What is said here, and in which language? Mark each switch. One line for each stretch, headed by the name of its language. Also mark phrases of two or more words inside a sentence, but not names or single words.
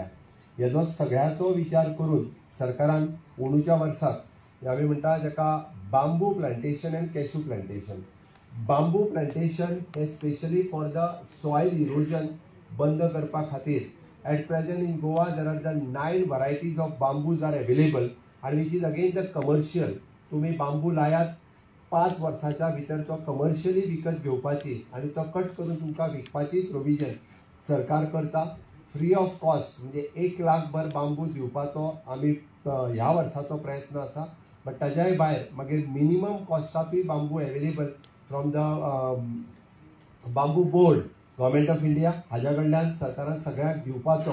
Konkani: हेजो सगळ्याचो विचार करून सरकारान अंदूच्या वर्साक आमी म्हणटा जाका
English: bamboo plantation and cashew plantation. bamboo plantation हे specially for the soil erosion
Konkani: बंद करपा खातीर
English: at present in Goa there are the 9 varieties of bamboos are available आणि which is again the commercial.
Konkani: तुम्ही बांबू लायात 5 वर्साच्या भितर तो कमर्शियली विकत घेवपाची आणि तो कट करून तुमकां विकपाची प्रोविजन सरकार करता.
English: free of cost
Konkani: म्हणजे 1 लाख भर बांबू दिवपाचो आमी ह्या वर्साचो प्रयत्न आसा. बट ताज्याय भायर मागीर मिनिमम कॉस्टाकूय बांबू
English: available from the Bamboo Board Government of India
Konkani: हाज्या कडल्यान सरकारान सगळ्यांक दिवपाचो.